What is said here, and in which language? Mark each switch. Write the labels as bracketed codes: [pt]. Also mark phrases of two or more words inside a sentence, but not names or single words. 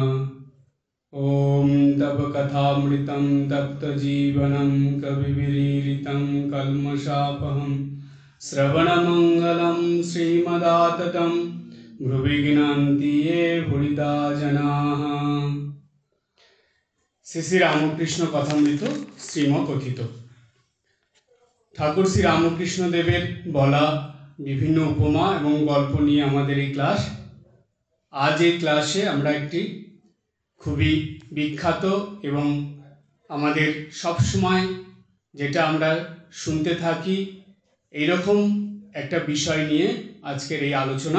[sa] ॐ तव कथामृतं तप्तजीवनं कविविरीडितं कल्मषापहं श्रवणमङ्गलं श्रीमदाततं भ्रुविघ्नन्ति ये भूरिदा जनाः। [bn] শ্রী শ্রী রামকৃষ্ণ কথামৃত শ্রীমকথিত। ঠাকুর শ্রী রামকৃষ্ণ দেবের বলা বিভিন্ন উপমা এবং গল্প নিয়ে আমাদের এই ক্লাস। আজ এই ক্লাসে আমরা একটি খুবই বিখ্যাত এবং আমাদের সবসময় যেটা আমরা শুনতে থাকি এইরকম একটা বিষয় নিয়ে আজকের এই আলোচনা।